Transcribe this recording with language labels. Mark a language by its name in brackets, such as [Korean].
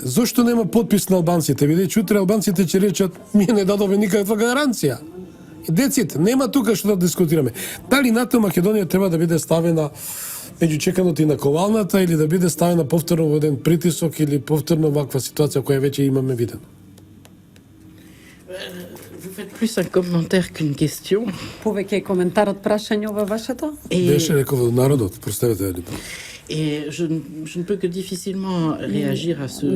[Macedonian] Зошто нема подпис на албанците? Бидејќи утре албанците ќе речат ние не дадовме никаква гаранција. И деците, нема тука што да дискутираме. Дали НАТО Македонија треба да биде ставена меѓу чеканото и на ковалната или да биде ставена повторно во еден притисок или повторно ваква ситуација која веќе имаме видено? [French] Vous faites plus un commentaire qu'une question. [Macedonian] Повеќе коментар од прашање ова вашето? Беше рекол народот, представете ли? [French] Et je ne peux que difficilement réagir à ce genre de